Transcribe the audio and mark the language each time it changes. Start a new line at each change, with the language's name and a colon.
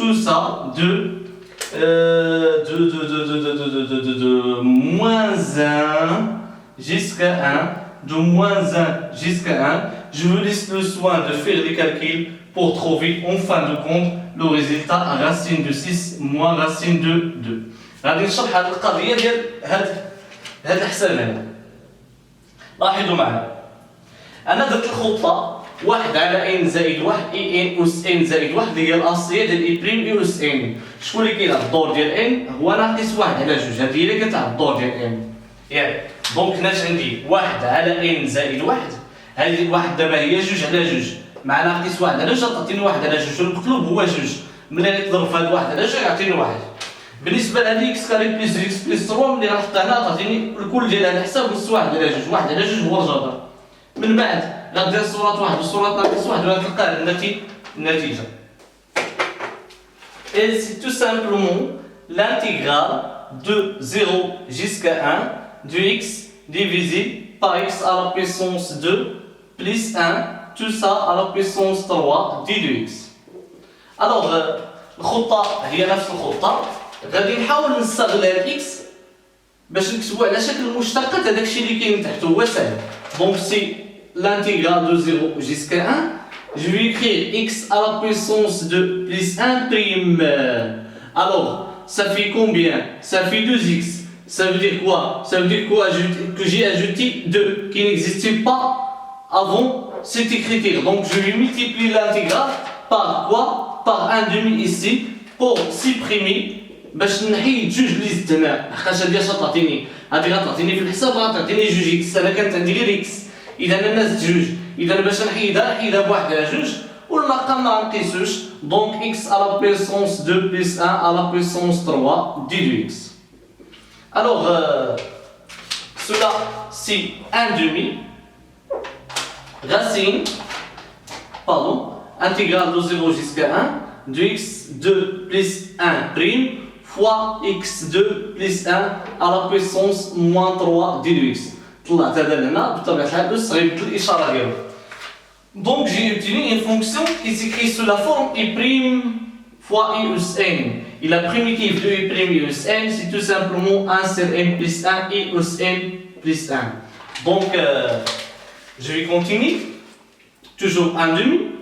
French: Tout ça de moins 1 jusqu'à 1. De moins 1 jusqu'à 1. Je vous laisse le soin de faire les calculs pour trouver en fin de compte le résultat racine de 6 moins racine de 2.
Arabic: غادي نشرح هذه القضيه ديال هذا الحساب هنا. لاحظوا معنا انا درت الخطه 1 على ان زائد 1 اي ان اس ان زائد 1 اللي هي الاصليه ديال اي بريم اي اس ان. شكون اللي كيلعب الدور ديال ان؟ هو ناقص 1 على 2. هذه هي اللي كتلعب الدور ديال ان. ياك دونك ناش عندي 1 على ان زائد 1. هذه 1 دابا هي 2 على 2 مع ناقص 1 على 2 تعطيني 1 على 2. المقلوب هو 2. ملي نضرب في هذا 1 على 2 يعطيني 1. بالنسبه لهذه اكس كاري بلس اكس بلس 3 ملي غنحطها هنا تعطيني الكل ديال هذا الحساب نص 1 على 2. 1 على 2 هو الجبر. من بعد غدير صورة 1 وصورة ناقص 1 وغتلقى النتيجة.
French: Et c'est tout simplement l'intégrale de 0 jusqu'à 1 de x divisé par x à la puissance 2 plus 1, tout ça à la puissance 3 d de x.
Arabic: Alors الخطة هي نفس الخطة. غادي نحاول نستغل الاكس باش نكتبو على شكل مشتقات هذاك الشيء اللي كاين تحت هو سهل.
French: Donc c'est l'intégrale de 0 jusqu'à 1. Je vais écrire x à la puissance de plus 1 prime. Alors, ça fait combien? Ça fait 2x. Ça veut dire quoi? Ça veut dire quoi? Que j'ai ajouté 2 qui n'existait pas avant cet écriture. Donc je vais multiplier l'intégrale par quoi? Par 1 demi ici pour supprimer
Arabic: باش نحيد جوج اللي زدت هنا حقاش هادي اش تعطيني؟ هادي غتعطيني في الحساب غتعطيني جوج اكس. انا كانت عندي غير اكس اذا انا زدت جوج. اذا باش نحيدها بوحدها جوج والمقام ما نقيسوش.
French: دونك اكس à la puissance 2 plus 1 à la puissance 3 d2x. Alors cela c'est 1 demi racine intégrale de 0 jusqu'à 1 de x2 plus 1 prime fois x2 plus 1 à la puissance moins 3 d2x.
Arabic: طلعت هذا لهنا بطبيعة الحال بس غيبدل الإشارة ديالو.
French: Donc j'ai obtenu une fonction qui s'écrit sous la forme i' fois i us n. Et la primitive de i' us n c'est tout simplement 1 sur n plus 1 i us n plus 1. Donc je vais continuer. Toujours 1 demi.